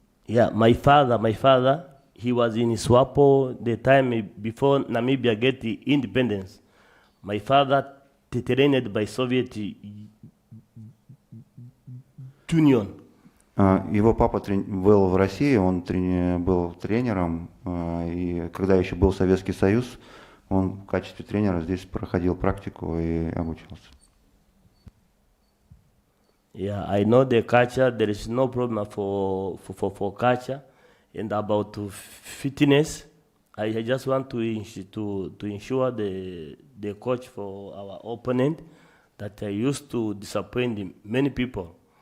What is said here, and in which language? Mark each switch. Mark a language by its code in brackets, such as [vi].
[en] Yeah, my father, he was in Swapo the time before Namibia get the independence. My father trained by Soviet Union. [ru] Его папа был в России, он был тренером, и когда еще был Советский Союз, он в качестве тренера здесь проходил практику и обучался. [en] Yeah, I know the culture. There is no problem for culture. And about fitness, I just want to ensure the coach for our opponent that I used to disappoint many people.